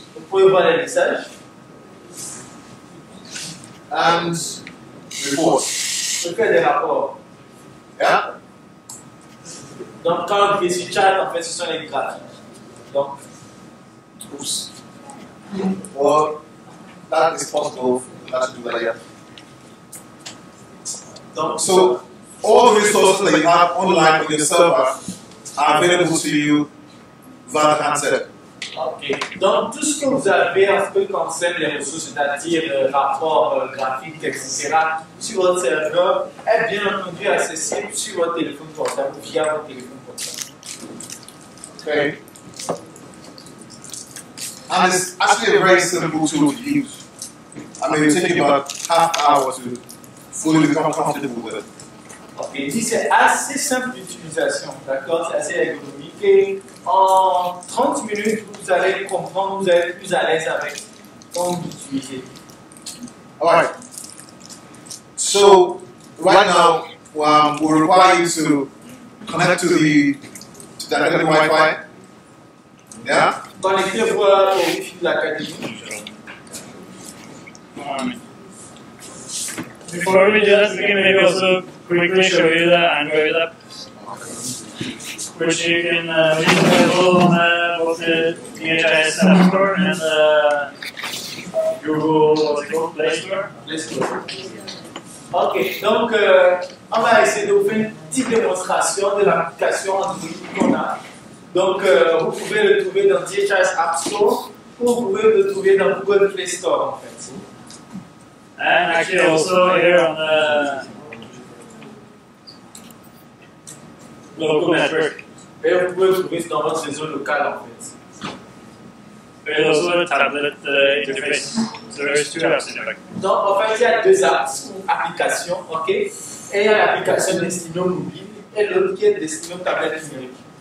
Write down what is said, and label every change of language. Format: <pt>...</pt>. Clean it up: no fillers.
<fr>Vous pouvez voir les messages.</fr> <en>and reports.</en> <fr>Vous faites des rapports.</fr> <en>Yeah?</en> <fr>Donc, quand vous cliquez sur chat, en fait, ce sont les graphiques. Donc,</fr> <en>Oops. Well, that is possible. Not to do that yet.</en> <fr>donc</fr> <en>So all the resources that you have online on your server are available to you via the handset. Ok.</en> <fr>Donc, tout ce que vous avez en ce qui concerne les ressources, c'est-à-dire rapports graphiques, etc., sur votre serveur, est bien entendu accessible sur votre téléphone portable ou via votre téléphone portable.</fr> <en>Okay. And it's actually a very simple tool to use. I mean, it takes you about half an hour to fully become comfortable with it.</en> <fr>Ok, ici c'est assez simple d'utilisation, d'accord? C'est assez ergonomique et en 30 minutes vous allez comprendre, vous allez être plus à l'aise avec comment l'utiliser.</fr> <en>Alright. So, right now, we require you to connect to the academy Wi-Fi. Yeah?</en> <fr>Connectez-vous au Wi-Fi de l'académie.</fr> <en>Before we do that, we can maybe also quickly show you the Android app, which you can which is available on both the DHIS App Store and Google Play Store.</en> <fr>Ok, donc on va essayer de vous faire une petite démonstration de l'application Android qu'on a. Donc vous pouvez le trouver dans DHIS App Store ou vous pouvez le trouver dans Google Play Store en fait.</fr> <en>And actually also here on the local network.</en> <fr>Et vous pouvez le trouver dans votre réseau local en fait.</fr> <en>There's also a tablet interface. So there's two apps in fact.</en> <fr>Donc en fait il y a deux apps ou applications, ok? Et il y a l'application destinée au mobile et l'autre qui est destinée aux tablettes numériques.</fr>